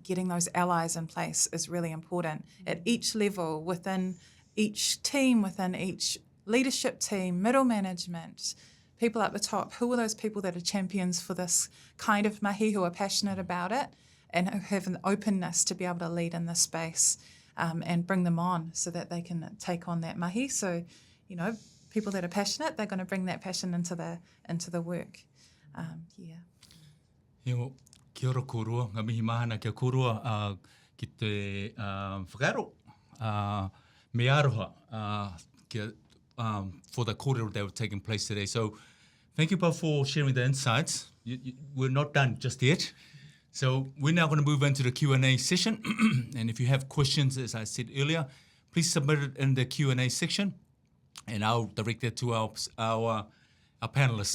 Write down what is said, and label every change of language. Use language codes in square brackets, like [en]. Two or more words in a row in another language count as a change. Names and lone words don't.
[en] Getting those allies in place is really important. At each level, within each team, within each leadership team, middle management, people at the top, who are those people that are champions for this kind of mahi, who are passionate about it and who have an openness to be able to lead in this space, and bring them on so that they can take on that mahi. So, people that are passionate, they're going to bring that passion into the work. Well, [mi] kia ora kōrua, ngā mihi mahana kia kōrua ki te whakaaro me aroha [en] for the kōrero that were taking place today. So thank you both for sharing the insights. We're not done just yet. So we're now going to move into the Q&A session. And if you have questions, as I said earlier, please submit it in the Q&A section, and I'll direct it to our panelists.